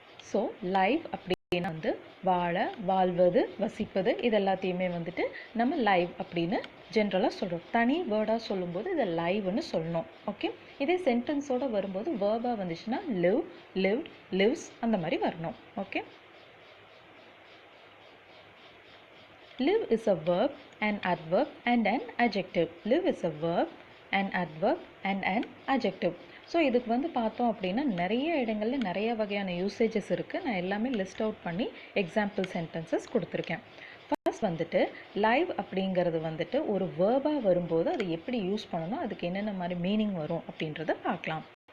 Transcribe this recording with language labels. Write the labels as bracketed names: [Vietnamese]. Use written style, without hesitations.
[Tamil] So live அப்படின்னா வாழ, வாழ்வது, வசிப்பது இது எல்லாத்தையுமே நம்ம லைவ் அப்படின்னு ஜென்ரலாக சொல்கிறோம். தனி வேர்டாக சொல்லும்போது இதை லைவ்னு சொல்லணும். ஓகே, இதே சென்டென்ஸோடு வரும்போது வேர்பாக வந்துச்சுன்னா லிவ், லிவ்ட், லிவ்ஸ் அந்த மாதிரி வரணும். [English] Okay, live is a verb, an adverb and an adjective. Live is a verb, an adverb and an adjective. [Tamil] So இதுக்கு பார்த்தோம் அப்படின்னா நிறைய இடங்களில் நிறைய வகையான யூசேஜஸ் இருக்குது. நான் எல்லாமே லிஸ்ட் அவுட் பண்ணி எக்ஸாம்பிள் சென்டென்சஸ் கொடுத்துருக்கேன். ஃபர்ஸ்ட் லைவ் அப்படிங்கிறது ஒரு வேர்பாக வரும்போது அதை எப்படி யூஸ் பண்ணணும், அதுக்கு என்னென்ன மாதிரி மீனிங் வரும் அப்படின்றத பார்க்கலாம்.